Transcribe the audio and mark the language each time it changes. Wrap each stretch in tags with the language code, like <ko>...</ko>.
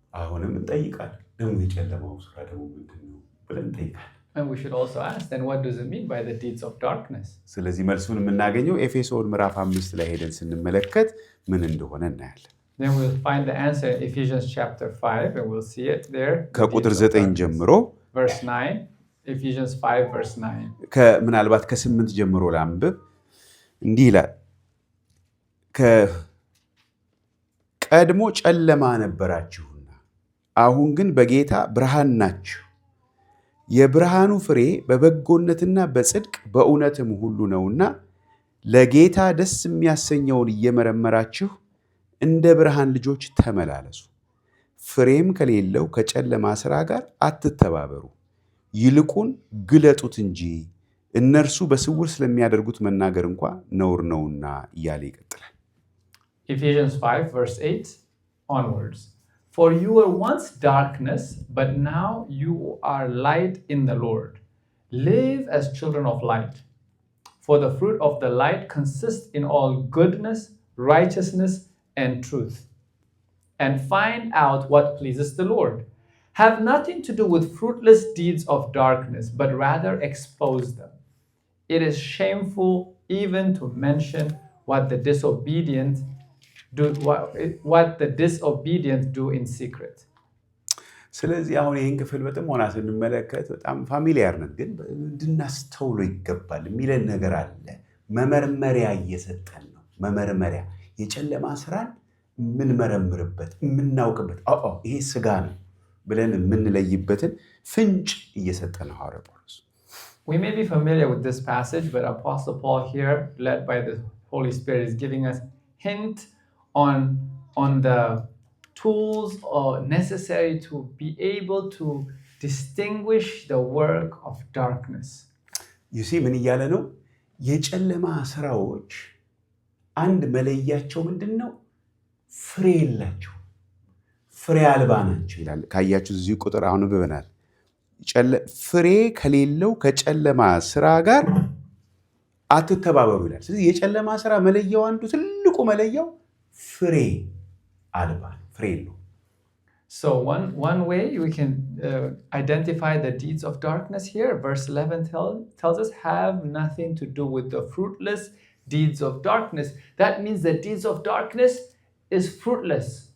<am>አሁንም እንጠይቃለን ደግሞ የጨለማው ስራ ደግሞ ምንድን ነው ብለን እንጠይቃለን።</am> <en>And we should also ask, then what does it mean by the deeds of darkness?</en> <am>ስለዚህ መልሱን የምናገኘው ኤፌሶን ምዕራፍ 5 ላይ ሄደን ስንመለከት ምን እንደሆነ እናያለን።</am> <en>Then we'll find the answer in Ephesians chapter 5 and we'll see it there.</en> <am>ከቁጥር 9 ጀምሮ</am> <en>verse 9, Ephesians 5 verse 9.</en> <am>ምናልባት ከ8 ጀምሮ ላንብብ። እንዲህ ይላል፣ ቀድሞ ጨለማ ነበራችሁና አሁን ግን በጌታ ብርሃን ናችሁ። የብርሃኑ ፍሬ በበጎነትና በጽድቅ በእውነትም ሁሉ ነውና ለጌታ ደስ የሚያሰኘውን እየመረመራችሁ እንደ ብርሃን ልጆች ተመላለሱ። ፍሬም ከሌለው ከጨለማ ሥራ ጋር አትተባበሩ፣ ይልቁን ግለጡት እንጂ እነርሱ በስውር ስለሚያደርጉት መናገር እንኳ ነውር ነውና እያለ ይቀጥላል።</am> <en>Ephesians 5 verse 8 onwards. For you were once darkness, but now you are light in the Lord. Live as children of light. For the fruit of the light consists in all goodness, righteousness, and truth. And find out what pleases the Lord. Have nothing to do with fruitless deeds of darkness, but rather expose them. It is shameful even to mention what the disobedient do in secret.</en> <am>ስለዚህ አሁን ይህን ክፍል በጥሞና ስንመለከት በጣም ፋሚሊያር ነን፣ ግን እንድናስተውሎ ይገባል የሚለን ነገር አለ። መመርመሪያ እየሰጠን ነው። መመርመሪያ የጨለማ ስራን የምንመረምርበት የምናውቅበት፣ ይሄ ስጋ ነው ብለን የምንለይበትን ፍንጭ እየሰጠን ነው ሐዋርያው ጳውሎስ።</am> <en>We may be familiar with this passage, but Apostle Paul here, led by the Holy Spirit, is giving us hint on the tools necessary to be able to distinguish the work of darkness. You see,</en> <am>ምን እያለ ነው? የጨለማ ስራዎች አንድ መለያቸው ምንድነው? ፍሬ የላቸው፣ ፍሬ አልባ ናቸው ይላል። ካያችሁ እዚህ ቁጥር አሁን ብበናል። ፍሬ ከሌለው ከጨለማ ስራ ጋር አትተባበሩ ይላል። ስለዚህ የጨለማ ስራ መለያው አንዱ ትልቁ መለያው ፍሬ አልባ ፍሬ ነው።</am> <en>So one way we can identify the deeds of darkness here, verse 11 tells us, have nothing to do with the fruitless deeds of darkness. That means the deeds of darkness is fruitless.</en>